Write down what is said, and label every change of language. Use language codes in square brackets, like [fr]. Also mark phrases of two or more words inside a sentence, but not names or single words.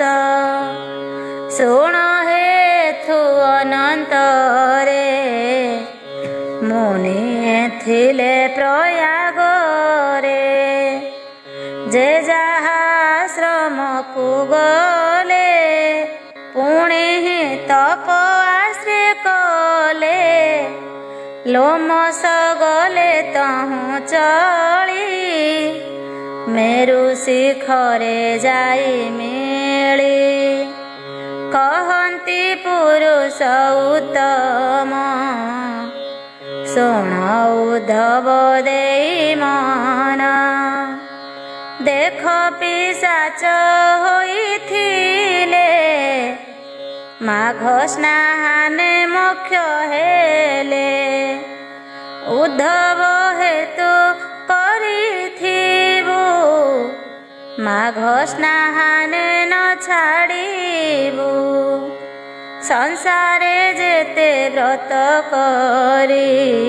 [or] ଶୁଣ ହେଥୁ ଅନନ୍ତରେ, ମୁନି ଥିଲେ ପ୍ରୟାଗରେ। ଯେ ଯାହା ଆଶ୍ରମକୁ ଗଲେ, ପୁଣି ତପ ଆଶ୍ରୟ କଲେ। ଲୋମଶ ଗଲେ ତହୁଁ ଚଳି ମେରୁ ଶିଖରେ ଯାଇ ମିଳି କହନ୍ତି ପୁରୁଷ ଉତ୍ତମ ଶୁଣ ଉଦ୍ଧବ ଦେଇ ମନ ଦେଖ ପିଶାଚ ହୋଇଥିଲେ ମାଘ ସ୍ନାନେ ମୋକ୍ଷ ହେଲେ ଉଦ୍ଧବ ହେତୁ କରିଥିବୁ ମାଘ ସ୍ନାନେ ନ ଛାଡ଼ିବୁ ସଂସାରେ ଯେତେ ବ୍ରତ କରି